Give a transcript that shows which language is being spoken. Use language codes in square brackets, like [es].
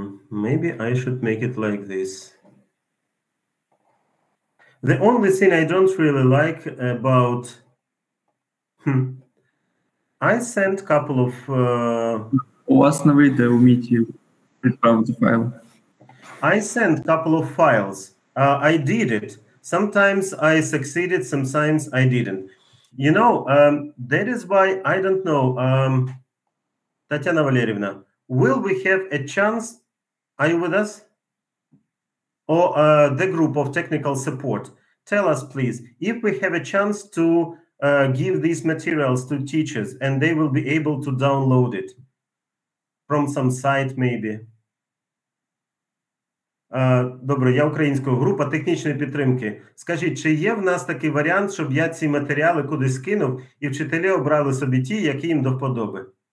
[en] Maybe I should make it like this. The only thing I don't really like about... I sent a couple of... [uk] У вас на відео вміті відправити файл. [en] I sent a couple of files. I did it. Sometimes I succeeded, sometimes I didn't. You know, that is why I don't know. Tatiana Valerievna, will we have a chance? Are you with us? Or the group of technical support? Tell us, please, if we have a chance to give these materials to teachers and they will be able to download it from some site, maybe. [uk] Добре, я українською. Група технічної підтримки. Скажіть, чи є в нас такий варіант, щоб я ці матеріали кудись скинув і вчителі обрали собі ті, які їм до вподоби?